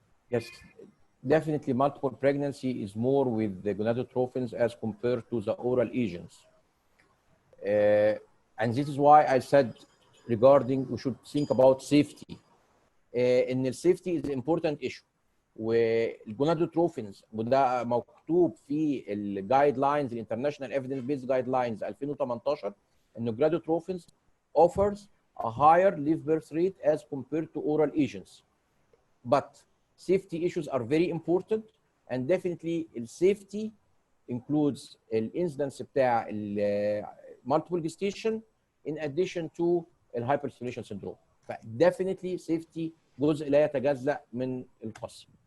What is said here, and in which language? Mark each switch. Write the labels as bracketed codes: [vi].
[en] Yes, definitely multiple pregnancy is more with the gonadotrophins as compared to the oral agents. And this is why I said regarding we should think about safety. And the safety is an important issue. [ar] والجونادوتروفينز وده مكتوب في الجايد لاينز الانترناشونال ايفيدنس بيز جايد لاينز 2018 ان الجونادوتروفينز [en] offers a higher live birth rate as compared to oral agents. But safety issues are very important, and definitely the safety includes the incidence [ar] بتاع [en] multiple gestation in addition to the hyperstimulation syndrome. Definitely safety [ar] جزء لا يتجزأ من القص.